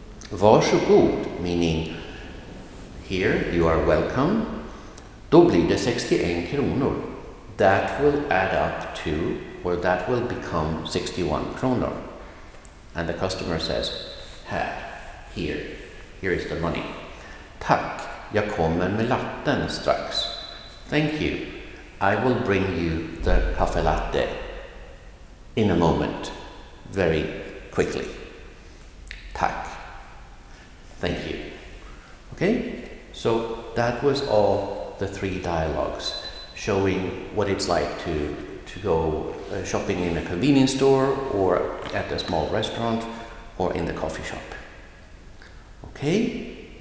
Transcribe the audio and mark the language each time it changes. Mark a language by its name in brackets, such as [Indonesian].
[Swedish] Varsågod, [English] meaning here you are welcome. [Swedish] Då blir det 61 kronor. [English] That will add up to, or that will become 61 kronor. And the customer says, here is the money. [Swedish] Tack, jag kommer med latten strax. [English] Thank you. I will bring you the cafe latte in a moment, very quickly. [Swedish] Tack. [English] Thank you. Okay, so that was all the 3 dialogues, showing what it's like to go shopping in a convenience store or at a small restaurant or in the coffee shop. Okay.